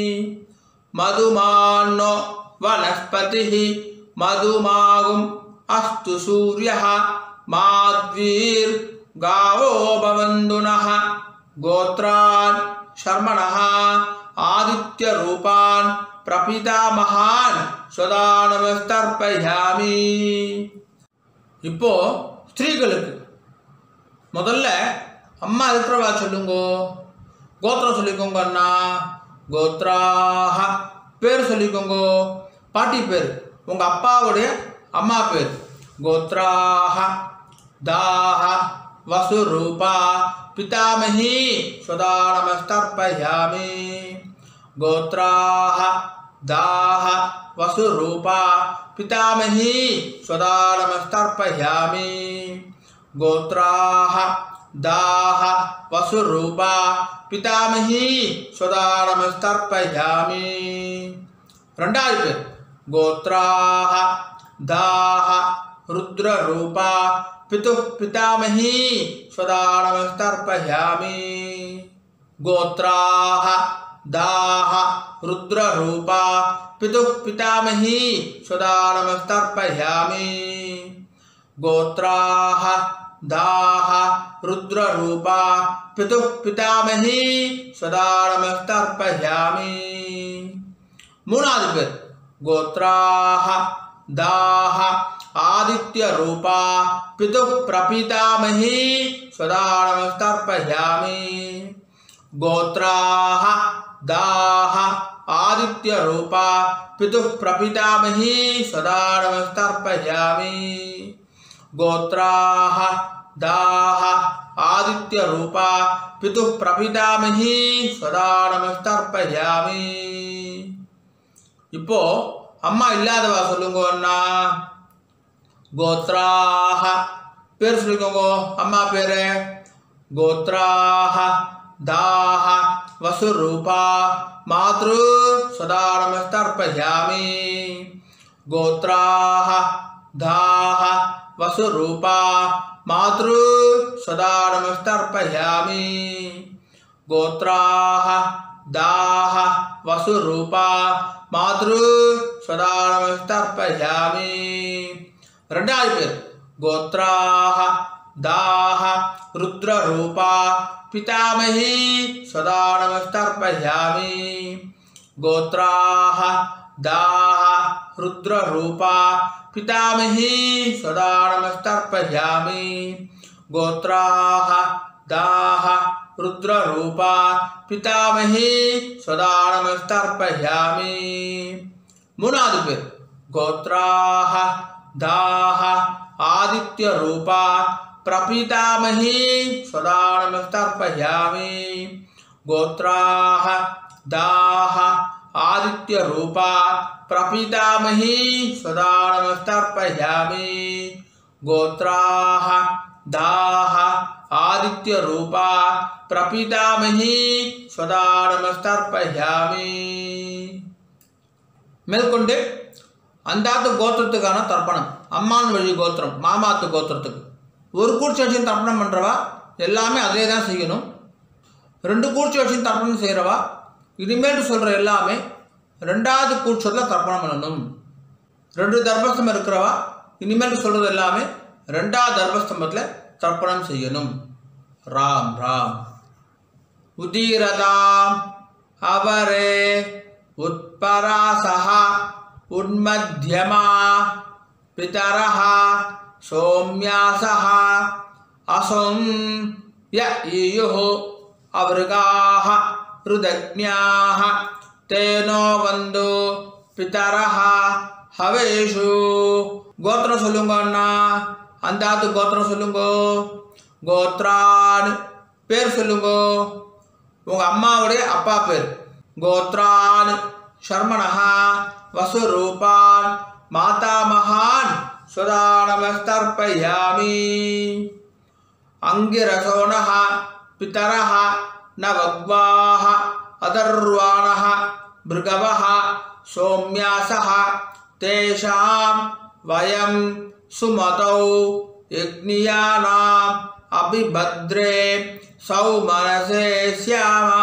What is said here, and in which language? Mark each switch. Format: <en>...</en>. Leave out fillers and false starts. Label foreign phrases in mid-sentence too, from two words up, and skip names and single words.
<sa>मधुमान्नो वनस्पतिः मधुमागुम् अस्तु सूर्यः माध्वीर्गावो भवन्तु नः. गोत्रान् शर्मणः आदित्य रूपान् प्रपितामहान् स्वदानमस्तर्पयामि.</sa> <ta>இப்போ ஸ்திரீகளுக்கு முதல்ல அம்மா இருக்கிறவா சொல்லுங்க. கோத்திரம் சொல்லிக்கோங்க அண்ணா. கோத்ராஹ பேர் சொல்லிக்கோங்க. பாட்டி பேர் உங்க அப்பாவுடைய அம்மா பேர்.</ta> <sa>गोत्राः दाः वसुरूपा पितामही स्वदानमस्तर्पयामि. गोत्राः दाह वसुरूपा पितामही स्वदानमस्तर्पयामि गोत्राः दाह वसुरूपा पितामही स्वदानमस्तर्पयामि</sa> <ta>ரெண்டாவது பேர்</ta> <sa>गोत्राः दाह रुद्ररूपा पितुः पितामही स्वदानमस्तर्पयामि गोत्राः दाह रुद्ररूपा पितुः पितामही स्वदानमस्तर्पयामि गोत्राः दाह रुद्ररूपा पितुः पितामही स्वदानमस्तर्पयामि</sa> <ta>மூணாவது பேர்</ta> <sa>गोत्राः दाह आदित्यरूपा पितुः प्रपितामही स्वदानमस्तर्पयामि गोत्राः दाह आदित्यरूपा पितुः प्रपितामही स्वदानमस्तर्पयामि गोत्राः दाह आदित्यरूपा पितुः प्रपितामही स्वदानमस्तर्पयामि</sa> <ta>இப்போ அம்மா இல்லாதவா சொல்லுங்கன்னா</ta> <sa>गोत्राः</sa> <ta>பேர் சொல்லுங்க அம்மா பேரு</ta> <sa>गोत्राः दाह वसुरूपा मातृ स्वदानमस्तर्पयामि गोत्राः दाह वसुरूपा मातृ स्वदानमस्तर्पयामि गोत्राः दाह वसुरूपा मातृ स्वदानमस्तर्पयामि</sa> <ta>ரெண்டாவது பேர்</ta> <sa>गोत्राः दाह रुद्ररूपा पितामही स्वदानमस्तर्पयामि गोत्राः दाह रुद्ररूपा पितामही स्वदानमस्तर्पयामि गोत्राः दाह रुद्ररूपा पितामही स्वदानमस्तर्पयामि</sa> <ta>மூணாவது பேர்</ta> <sa>गोत्राः दाह आदित्यरूपा प्रपितामही स्वदानमस्तर्पयामि गोत्राः दाह आदित्यरूपा प्रपितामही स्वदानमस्तर्पयामि गोत्राः दाह आदित्यरूपा प्रपितामही स्वदानमस्तर्पयामि</sa> <ta>மேற்கொண்டு அந்தாத்து கோத்திரத்துக்கான தர்ப்பணம் அம்மான் வழி கோத்திரம் மாமாத்து கோத்திரத்துக்கு ஒரு கூர்ச்சி வச்சு தர்ப்பணம் பண்ணுறவா எல்லாமே அதே தான் செய்யணும். ரெண்டு கூர்ச்சி வச்சு தர்ப்பணம் செய்கிறவா இனிமேல் சொல்கிற எல்லாமே ரெண்டாவது கூர்ச்சத்தில் தர்ப்பணம் பண்ணணும். ரெண்டு தர்பஸ்தம்பம் இருக்கிறவா இனிமேல் சொல்கிறது எல்லாமே ரெண்டாவது தர்பஸ்தம்பத்தில் தர்ப்பணம் செய்யணும். ராம் ராம்.</ta> <sa>उदीरताम् अवरे उत्परासः उन्मध्यमा पितरः सौम्यासः असुं य ईयुः अवृगाः रुदग्न्याः तेनो वन्दो पितरः हवेषु.</sa> <ta>கோத்திரம் சொல்லுங்க அண்ணா. அந்தாத்து கோத்திரம் சொல்லுங்க. கோத்ரான் பேர் சொல்லுங்க. உங்கள் அம்மாவுடைய அப்பா பேர்.</ta> <sa>गोत्रान् शर्मणः वसुरूपान् मातामहान् स्वदानमस्तर्पयामि. अंगिरसोणः पितरः नवग्वाः अदर्वाणः भृगवः सौम्यासः तेषां वयं सुमतौ यज्ञियानाम् अभिभद्रे सौमनसे स्याम.</sa>